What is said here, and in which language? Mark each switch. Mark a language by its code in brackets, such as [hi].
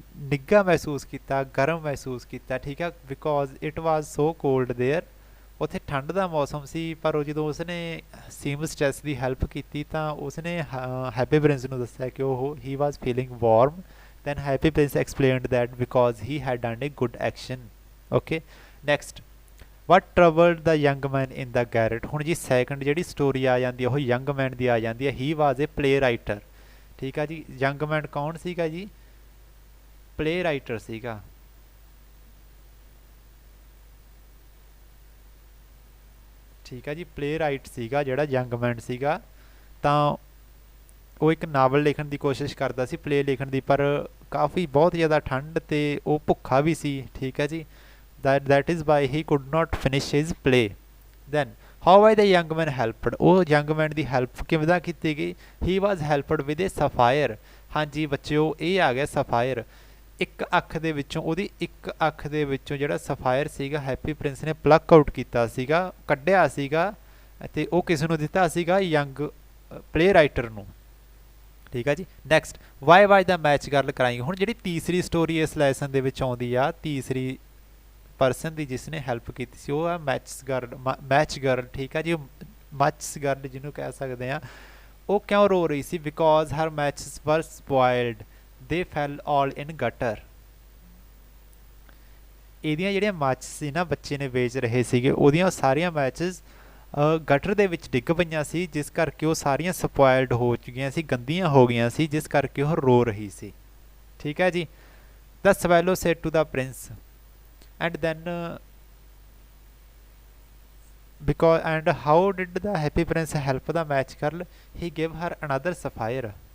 [pa] ਨਿੱਘਾ ਮਹਿਸੂਸ ਕੀਤਾ, ਗਰਮ ਮਹਿਸੂਸ ਕੀਤਾ, ਠੀਕ ਹੈ, [en] Because it was so cold there. [pa] ਉੱਥੇ ਠੰਡ ਦਾ ਮੌਸਮ ਸੀ, ਪਰ ਉਹ ਜਦੋਂ ਉਸਨੇ ਸੀਮਸਟ੍ਰੈਸ ਦੀ ਹੈਲਪ ਕੀਤੀ ਤਾਂ ਉਸਨੇ ਹੈਪੀ ਪ੍ਰਿੰਸ ਨੂੰ ਦੱਸਿਆ ਕਿ ਉਹ [en] He was feeling warm. then happy prince explained that because he had done a good action. Okay, next, what troubled the young man in the garret? [pa] ਹੁਣ ਜੀ ਸੈਕੰਡ ਜਿਹੜੀ ਸਟੋਰੀ ਆ ਜਾਂਦੀ ਹੈ ਉਹ ਯੰਗ ਮੈਨ ਦੀ ਆ ਜਾਂਦੀ ਹੈ। [en] he was a play writer, [pa] ਠੀਕ ਆ ਜੀ। ਯੰਗ ਮੈਨ ਕੌਣ ਸੀਗਾ ਜੀ? ਪਲੇ ਰਾਈਟਰ ਸੀਗਾ। ਠੀਕ ਆ ਜੀ, ਪਲੇ ਰਾਈਟ ਸੀਗਾ ਜਿਹੜਾ ਯੰਗ ਮੈਨ ਸੀਗਾ। ਤਾਂ ਉਹ ਇੱਕ ਨਾਵਲ ਲਿਖਣ ਦੀ ਕੋਸ਼ਿਸ਼ ਕਰਦਾ ਸੀ, ਪਲੇ ਲਿਖਣ ਦੀ, ਪਰ ਕਾਫੀ ਬਹੁਤ ਜ਼ਿਆਦਾ ਠੰਡ ਤੇ ਉਹ ਭੁੱਖਾ ਵੀ ਸੀ, ਠੀਕ ਹੈ ਜੀ। [en] that is why he could not finish his play. then how was the young man helped? [pa] ਉਹ ਯੰਗ ਮੈਨ ਦੀ ਹੈਲਪ ਕਿਵੇਂ ਕੀਤੀ ਗਈ? [en] he was helped with a sapphire. [pa] ਹਾਂਜੀ ਬੱਚਿਓ, ਇਹ ਆ ਗਿਆ ਸਫਾਇਰ। ਇੱਕ ਅੱਖ ਦੇ ਵਿੱਚੋਂ, ਉਹਦੀ ਇੱਕ ਅੱਖ ਦੇ ਵਿੱਚੋਂ ਜਿਹੜਾ ਸਫਾਇਰ ਸੀਗਾ ਹੈਪੀ ਪ੍ਰਿੰਸ ਨੇ ਪਲੱਕ ਆਊਟ ਕੀਤਾ ਸੀਗਾ, ਕੱਢਿਆ ਸੀਗਾ, ਅਤੇ ਉਹ ਕਿਸ ਨੂੰ ਦਿੱਤਾ ਸੀਗਾ? ਯੰਗ ਪਲੇ ਰਾਈਟਰ ਨੂੰ, ਠੀਕ ਆ ਜੀ। [en] Next, why was the match girl cry? [pa] ਹੁਣ ਜਿਹੜੀ ਤੀਸਰੀ ਸਟੋਰੀ ਇਸ ਲੈਸਨ ਦੇ ਵਿੱਚ ਆਉਂਦੀ ਆ, ਤੀਸਰੀ ਪਰਸਨ ਦੀ ਜਿਸ ਨੇ ਹੈਲਪ ਕੀਤੀ ਸੀ, ਉਹ ਆ ਮੈਚ ਗਰਲ, ਠੀਕ ਆ ਜੀ। ਮੱਚ ਗਰਲ ਜਿਹਨੂੰ ਕਹਿ ਸਕਦੇ ਆ। ਉਹ ਕਿਉਂ ਰੋ ਰਹੀ ਸੀ? [en] Because her matches were spoiled, they fell all in gutter. [pa] ਇਹਦੀਆਂ ਜਿਹੜੀਆਂ ਮੈਚ ਸੀ ਨਾ ਬੱਚੇ ਨੇ ਵੇਚ ਰਹੇ ਸੀਗੇ, ਉਹਦੀਆਂ ਸਾਰੀਆਂ ਮੈਚਸ ਗਟਰ ਦੇ ਵਿੱਚ ਡਿੱਗ ਪਈਆਂ ਸੀ, ਜਿਸ ਕਰਕੇ ਉਹ ਸਾਰੀਆਂ ਸਪੋਇਲਡ ਹੋ ਚੁੱਕੀਆਂ ਸੀ, ਗੰਦੀਆਂ ਹੋ ਗਈਆਂ ਸੀ, ਜਿਸ ਕਰਕੇ ਉਹ ਰੋ ਰਹੀ ਸੀ, ਠੀਕ ਹੈ ਜੀ। [en] The swallow said to the prince and then because and how did the happy prince help the match girl? He gave her another sapphire.